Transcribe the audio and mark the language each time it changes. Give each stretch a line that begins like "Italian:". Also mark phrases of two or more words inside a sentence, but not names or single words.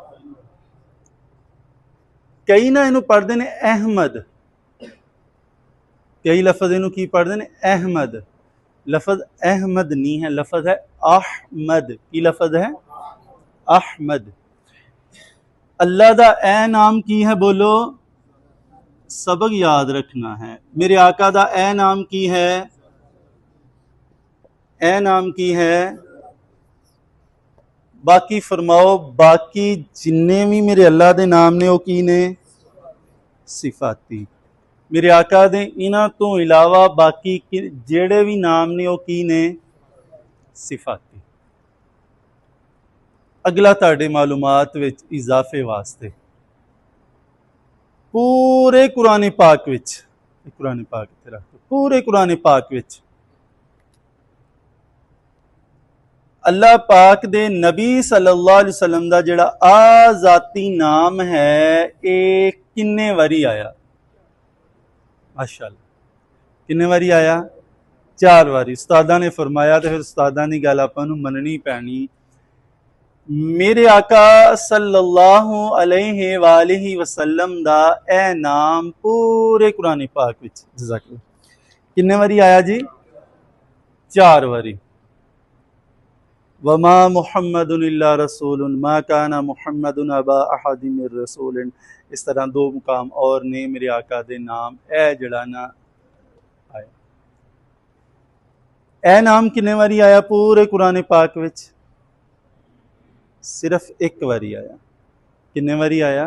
Punjabi: کئی نا اینوں پڑھتے نے احمد، کئی لفظ اینوں کی پڑھتے نے احمد. لفظ احمد نہیں ہے، لفظ ہے احمد. کی لفظ ہے؟ احمد۔ اللہ دا اے نام کی ہے؟ بولو. سبق یاد رکھنا ہے۔ میرے آقا دا اے نام کی ہے? اے نام کی ہے? باقی فرماؤ، باقی جنے وی میرے اللہ دے نام نے او کی نے? सिफाती। میرے آقا دے ایہناں توں علاوہ باقی جیڑے وی نام نے او کی نے? सिफाती। اگلا تاڑے معلومات وچ اضافے واسطے پورے قرآن پاک وچ، قرآن پاک ایتھے رکھ، پورے قرآن پاک وچ اللہ پاک دے نبی
Arabic: صلى الله عليه وسلم
Punjabi: دا جیڑا ذاتی نام ہے اے کنے واری آیا? ماشاءاللہ، کنے واری آیا? 4 واری. استاداں نے فرمایا تے فیر استاداں دی گل آپاں نوں منّنی پینی. میرے آقا
Arabic: صلى الله عليه وآله وسلم
Punjabi: دا اے نام پورے قرآن پاک وچ جزاک اللہ کنے واری آیا جی? 4 واری.
Arabic: وما محمد إلا رسول ما كان محمد أبا أحد من الرسل.
Punjabi: اس طرح 2 مقام ہور نے میرے آقا دے نام اے جیڑا نا آیا. اے نام کنے واری آیا پورے قرآن پاک وچ? صرف 1 واری آیا۔ کنے واری آیا?